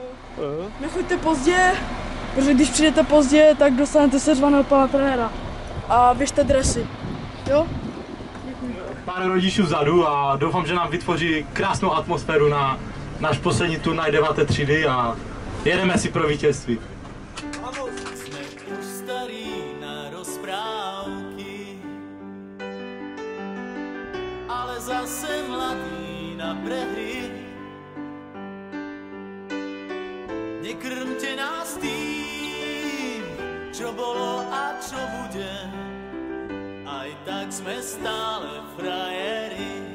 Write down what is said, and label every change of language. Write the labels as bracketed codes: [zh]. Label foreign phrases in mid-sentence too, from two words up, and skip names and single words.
[cs] Nechoďte pozdě, protože když přijdete pozdě, tak dostanete seřvané od pana trenéra. A běžte dresy, jo? Pár rodičů vzadu a doufám, že nám vytvoří krásnou atmosféru na náš poslední turnaj 9. třídy a jedeme si pro vítězství. [sk] Jsme už starý na rozprávky, ale zase mladý na prehry. Nekrmte nás tým, čo bolo a čo bude, aj tak sme stále frajeri.